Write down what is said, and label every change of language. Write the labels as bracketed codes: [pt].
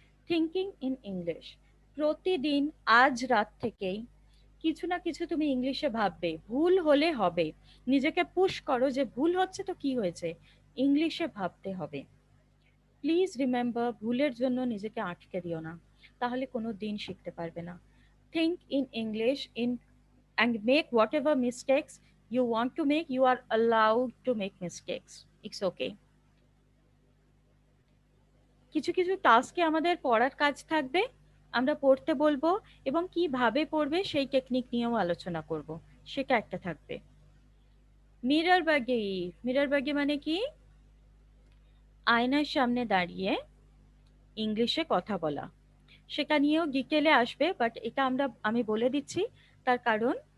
[bn] Thinking in English, প্রতিদিন আজ রাত থেকেই কিছু না কিছু তুমি ইংলিশে ভাববে, ভুল হলে হবে, নিজেকে পুশ করো যে ভুল হচ্ছে তো কি হয়েছে, ইংলিশে ভাবতে হবে। [en] please remember, [bn] ভুলের জন্য নিজেকে আটকে দিও না, তাহলে কোনো দিন শিখতে পারবে না। [en] Think in English in and make whatever mistakes you want to make. You are allowed to make mistakes. It's okay. [bn] কিছু কিছু টাস্কে আমাদের পড়ার কাজ থাকবে, আমরা পড়তে বলবো, এবং কিভাবে পড়বে সেই টেকনিক নিয়েও আলোচনা করব, সেটা একটা থাকবে। মিরর বাগি, মিরর বাগি মানে কি? আয়নার সামনে দাঁড়িয়ে ইংলিশে কথা বলা, সেটা নিয়েও ডিটেলে আসবে, বাট এটা আমি বলে দিচ্ছি, তার কারণ